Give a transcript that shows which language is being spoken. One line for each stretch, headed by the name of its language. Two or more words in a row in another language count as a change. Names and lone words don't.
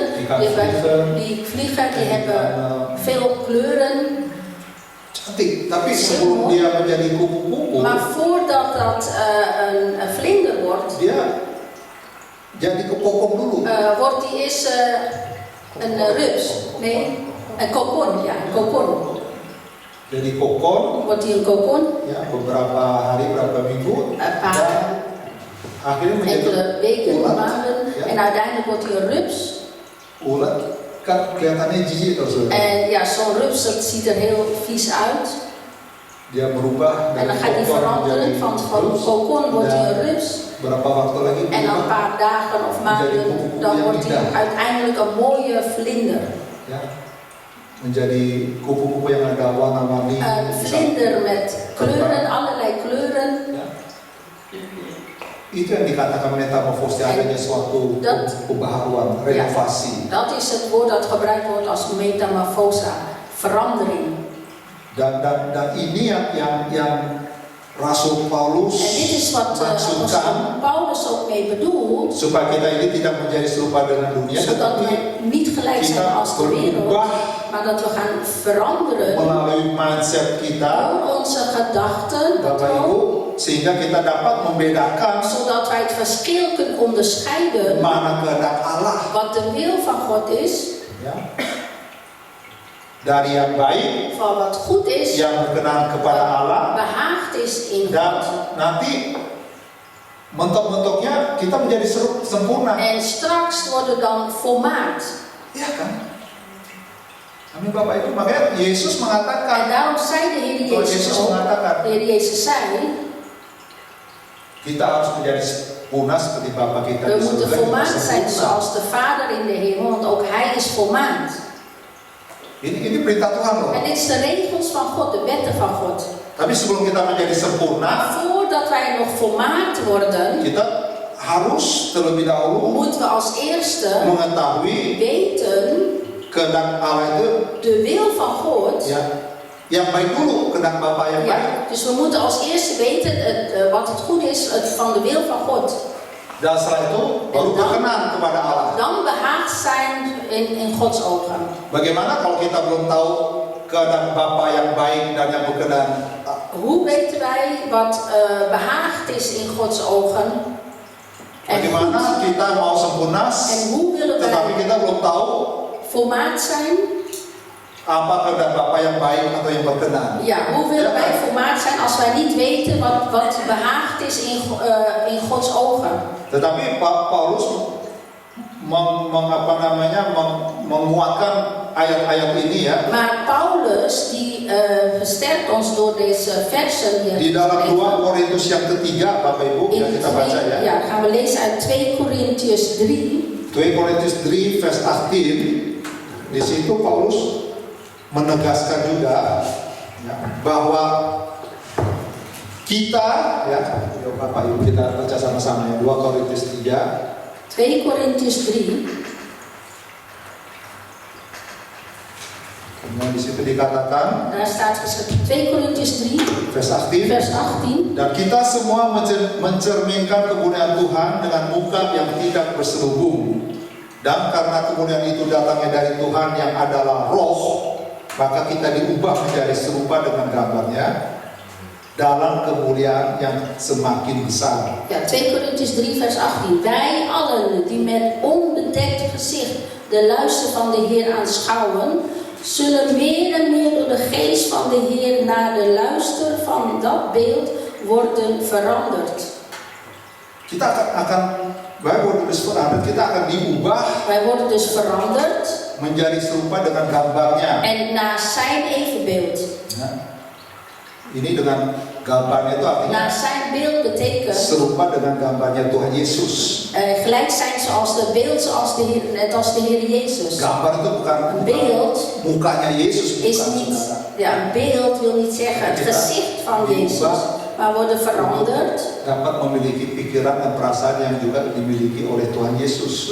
Dutch: Die kan Die, vliegen. die vliegen, die Die hebben kan, veel kleuren.
Indonesian: cantik, tapi sebelum dia menjadi kupu-kupu,
Dutch: Maar voordat dat een vlinder wordt,
Indonesian: dia jadi kepokok dulu.
Dutch: wordt die eerst een rups. Nee, een kokon. Ja, een kokon.
Indonesian: Jadi kokon,
Dutch: Wordt die een kokon.
Indonesian: ya beberapa hari, beberapa minggu,
Dutch: Een paar
Indonesian: dan akhirnya menjadi
Dutch: enkele weken,
Indonesian: ulat.
Dutch: maanden. Ja. En uiteindelijk wordt hij een rups.
Indonesian: Ulat kan kelihatannya jijik terus.
Dutch: En ja, zo'n rups dat ziet er heel vies uit.
Indonesian: Dia berubah
Dutch: En dan gaat hij veranderen. Van kokon wordt hij een rups.
Indonesian: Berapa waktu lagi
Dutch: En dan een paar dagen of maanden, dan wordt hij uiteindelijk een mooie vlinder.
Indonesian: ya, menjadi kupu-kupu yang ada warna-warni.
Dutch: Een vlinder met kleuren, allerlei kleuren.
Indonesian: Ya. Itu yang dikatakan metamorfose, adanya suatu pembaharuan, renovasi.
Dutch: Dat is het woord dat gebruikt wordt als metamorfosa, verandering.
Indonesian: Dan ini yang Rasul Paulus
Dutch: En dit is wat
Indonesian: maksudkan
Dutch: Paulus ook mee bedoelt,
Indonesian: supaya kita ini tidak menjadi serupa dengan dunia,
Dutch: zodat
Indonesian: tetapi
Dutch: we niet gelijk zijn
Indonesian: kita
Dutch: als de wereld,
Indonesian: berubah
Dutch: maar dat we gaan veranderen
Indonesian: melalui mindset kita,
Dutch: door onze gedachten,
Indonesian: Bapak Ibu, sehingga kita dapat membedakan
Dutch: zodat wij het verschil kunnen onderscheiden
Indonesian: mana kehendak Allah,
Dutch: wat de wil van God is,
Indonesian: ya, dari yang baik,
Dutch: van wat goed is,
Indonesian: yang berkenan kepada Allah,
Dutch: behaagd is in
Indonesian: dan
Dutch: God.
Indonesian: nanti mentok-mentoknya kita menjadi sempurna.
Dutch: En straks worden dan volmaakt.
Indonesian: Iya kan? Amin Bapak Ibu. Makanya Yesus
Dutch: En
Indonesian: mengatakan,
Dutch: daarom zei de Heer
Indonesian: kalau
Dutch: Jezus
Indonesian: Yesus
Dutch: ook,
Indonesian: mengatakan,
Dutch: de Heer Jezus zei,
Indonesian: kita harus menjadi sempurna seperti Bapa kita
Dutch: we
Indonesian: di
Dutch: moeten
Indonesian: surga.
Dutch: volmaakt zijn
Indonesian: Sempurna.
Dutch: zoals de Vader in de hemel, want ook Hij is volmaakt.
Indonesian: Ini perintah Tuhan loh.
Dutch: En dit is de regels van God, de wetten van God.
Indonesian: Tapi sebelum kita menjadi
Dutch: Maar
Indonesian: sempurna,
Dutch: voordat wij nog volmaakt worden,
Indonesian: kita harus terlebih dahulu
Dutch: moeten we als eerste
Indonesian: mengetahui
Dutch: weten
Indonesian: kehendak Allah itu
Dutch: de wil van God.
Indonesian: ya, yang baik dulu, kehendak Bapa yang baik.
Dutch: Ja, dus we moeten als eerste weten wat het goed is van de wil van God.
Indonesian: Dan setelah itu baru berkenan kepada Allah.
Dutch: Dan behaagd zijn in Gods ogen.
Indonesian: Bagaimana kalau kita belum tahu kehendak Bapa yang baik dan yang berkenan?
Dutch: Hoe weten wij wat behaagd is in Gods ogen? En
Indonesian: Bagaimana
Dutch: goed?
Indonesian: kita mau sempurna,
Dutch: En hoe willen
Indonesian: tetapi
Dutch: wij
Indonesian: kita belum tahu
Dutch: volmaakt zijn?
Indonesian: apa kehendak Bapa yang baik atau yang berkenan?
Dutch: Ja, hoe willen wij volmaakt zijn als wij niet weten wat behaagd is in Gods ogen?
Indonesian: Tetapi Paulus menguatkan ayat-ayat ini ya.
Dutch: Maar Paulus die versterkt ons door deze versen hier.
Indonesian: Di dalam 2 Korintus yang ketiga, Bapak Ibu, yang kita baca ya.
Dutch: Ja, gaan we lezen uit 2 Korintiërs 3.
Indonesian: 2 Korintus 3 vers 18. Di situ Paulus menegaskan juga ya, bahwa kita ya, Bapak Ibu kita baca sama-sama ya, 2 Korintus 3.
Dutch: 2 Korintiërs 3.
Indonesian: Nah, di situ dikatakan
Dutch: Daar staat geschreven 2 Korintiërs 3, vers 18. vers 18.
Indonesian: Dan kita semua mencerminkan kemuliaan Tuhan dengan muka yang tidak berselubung. Dan karena kemuliaan itu datangnya dari Tuhan yang adalah roh, maka kita diubah menjadi serupa dengan gambarnya dalam kemuliaan yang semakin besar.
Dutch: Ja, 2 Korintiërs 3 vers 18. Wij allen die met onbedekt gezicht de luister van de Heer aanschouwen, zullen meer en meer door de geest van de Heer naar de luister van dat beeld worden veranderd.
Indonesian: Kita akan diubah
Dutch: Wij worden dus veranderd
Indonesian: menjadi serupa dengan gambarnya.
Dutch: en naar zijn evenbeeld.
Indonesian: Nah, ini dengan gambarnya itu artinya
Dutch: Naar zijn beeld betekent
Indonesian: serupa dengan gambarnya Tuhan Yesus.
Dutch: gelijk zijn zoals de beeld, net als de Heer Jezus.
Indonesian: Gambar itu bukan
Dutch: Een beeld
Indonesian: mukanya Yesus,
Dutch: is
Indonesian: bukan,
Dutch: niet,
Indonesian: saudara.
Dutch: ja, een beeld wil niet zeggen het gezicht van Jezus, maar worden veranderd.
Indonesian: Dapat memiliki pikiran dan perasaan yang juga dimiliki oleh Tuhan Yesus.